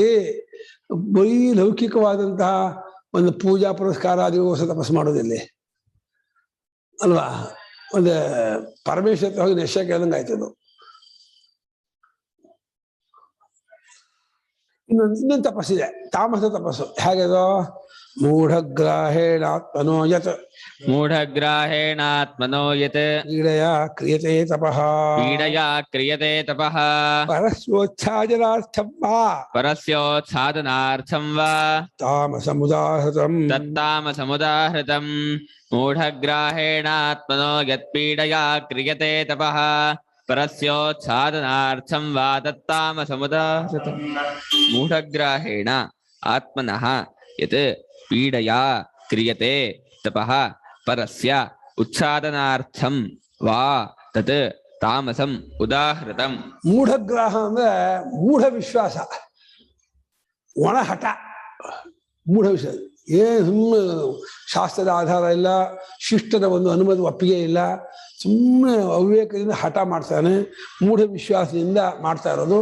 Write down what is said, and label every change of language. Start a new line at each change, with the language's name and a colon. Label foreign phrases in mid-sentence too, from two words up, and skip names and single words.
Kannada: ಬರೀ ಲೌಕಿಕವಾದಂತಹ ಒಂದು ಪೂಜಾ ಪುರಸ್ಕಾರಾದಿಗೋಸ್ಕರ ತಪಸ್ಸು ಮಾಡೋದಿಲ್ಲಿ ಅಲ್ವಾ? ಒಂದು ಪರಮೇಶ್ವರ ಹೋಗಿ ನಿಶ್ಚಯ ಕೇಳ್ದಂಗೆ ಆಯ್ತದು. ಇನ್ನೊಂದು ತಪಸ್ಸಿದೆ, ತಾಮಸ ತಪಸ್ಸು. ಹೇಗದು?
Sanskrit: ಮೂಢಗ್ರಾಹೇಣಾತ್ಮನೋ ಯತ್, ಮೂಢಗ್ರಾಹೇಣಾತ್ಮನೋ ಯತ್ ಕ್ರೀಡೆಯ ಕ್ರಿಯತೆ ತಪಃ, ಪೀಡಯಾ ಕ್ರಿಯತೆ ತಪಃ, ಪರಸ್ಯೋಚ್ಛಾದನಾರ್ಥಂ ವಾ ಪರಸ್ಯೋತ್ಸಾದನಾರ್ಥಂ ವಾ ತಾಮಸಮುದಾಹೃತಂ, ತತ್ತಾಮಸಮುದಾಹೃತಂ. ಮೂಢಗ್ರಾಹೇಣಾತ್ಮನೋ ಯತ್ ಪೀಡಯಾ ಕ್ರಿಯತೆ ತಪಃ ಪರಸ್ಯೋತ್ಸಾದನಾರ್ಥಂ ವಾ ತತ್ತಾಮಸಮುದಾಹೃತಂ. ಮೂಢಗ್ರಾಹೇಣ ಆತ್ಮನಃ ಯತ್ ಪೀಡಯಾ ಕ್ರಿಯತೆ ತಪಃ ಪರಸ್ಯ ಉಚ್ಛಾದನಾರ್ಥಂ ವಾ ತತ್ ತಾಮಸಂ ಉದಾಹೃತಂ.
Kannada: ಮೂಢಗ್ರಾಹ ಅಂದ್ರೆ ಮೂಢ ವಿಶ್ವಾಸ, ಒಣ ಹಠ, ಮೂಢ ವಿಶ್ವಾಸ. ಸುಮ್ಮನೆ ಶಾಸ್ತ್ರದ ಆಧಾರ ಇಲ್ಲ, ಶಿಷ್ಟದ ಒಂದು ಅನುಮತಿ ಒಪ್ಪಿಗೆ ಇಲ್ಲ, ಸುಮ್ಮನೆ ಅವಿವೇಕದಿಂದ ಹಠ ಮಾಡ್ತಾನೆ, ಮೂಢ ವಿಶ್ವಾಸದಿಂದ ಮಾಡ್ತಾ ಇರೋದು.